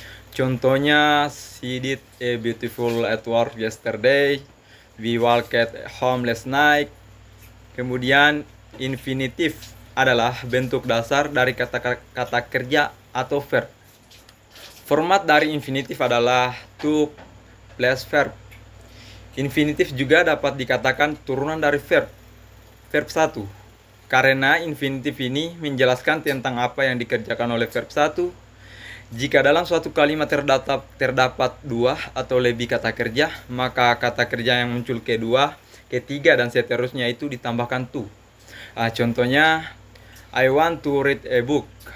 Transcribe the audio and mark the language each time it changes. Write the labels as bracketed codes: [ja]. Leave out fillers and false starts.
[en] Contohnya, she did a beautiful at work yesterday, we walked home last night. [id] Kemudian, infinitive adalah bentuk dasar dari kata kerja atau verb. Format dari infinitive adalah to plus verb. Infinitive juga dapat dikatakan turunan dari verb 1. Karena infinitif ini menjelaskan tentang apa yang dikerjakan oleh verb 1. Jika dalam suatu kalimat terdapat dua atau lebih kata kerja, maka kata kerja yang muncul kedua, ketiga, dan seterusnya itu ditambahkan to. [en] Contohnya, I want to read a book.